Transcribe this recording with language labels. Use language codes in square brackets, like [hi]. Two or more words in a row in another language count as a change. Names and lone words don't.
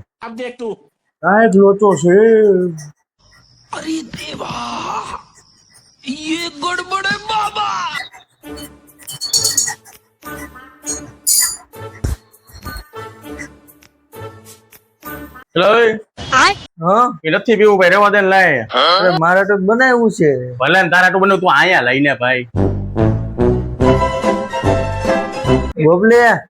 [hi] अब देख तू. [gu] કાંઈક લોચો છે. [hi] अरे देवा, ये गड़बड़ है बाबा. [gu] હા એ નથી પીવું ભાઈ, રેવા દે ને લાય. અરે મારે તો બનાવ્યું છે. ભલે ને તારા તો બને તું અહીંયા લઈને ભાઈ. બોબલે